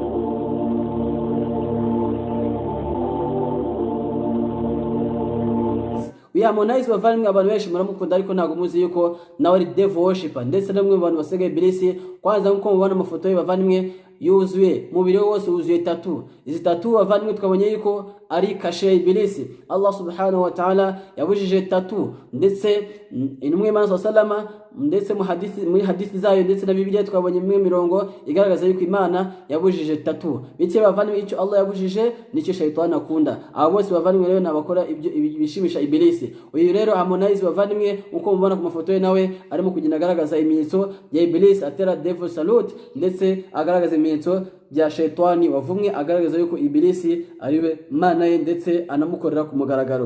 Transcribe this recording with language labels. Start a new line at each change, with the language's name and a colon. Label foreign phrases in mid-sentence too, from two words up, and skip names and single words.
Kinyarwanda: Harmonize bavandimwe abantu benshi muramukunda ariko ntago muzi yuko nawe ari
English: devil worshipper
Kinyarwanda: ndetse namwe abantu basega Iblis. Kwanza nkuko mubona amafoto ye bavandimwe yuzuye mubiri wose wuzuye tattoo. Izi tattoo bavandimwe twabonye yuko ari kashe Iblis. Allah
Arabic: سبحانه وتعالى
Kinyarwanda: yabujije tattoo ndetse intumwa y'Imana sallama ndetse muri hadithi zayo ndetse na Bibiliya twabonye imwe mirongo igaragaza yuko Imana yabujije tattoo. Bityo bavandimwe icyo Allah yabujije nicyo shayitani akunda. Abo bose bavandimwe rero nabakora ibyo bishimisha Iblis. Uyu rero Harmonize bavandimwe uko mubona ku mafoto ye nawe arimo kugenda agaragaza ibimenyetso bya Iblis, atera
English: devil salute
Kinyarwanda: ndetse agaragaza ibimenyetso bya shayitani wavumwe, agaragaza yuko Iblis ariwe mana ye ndetse anamukorera ku mugaragaro.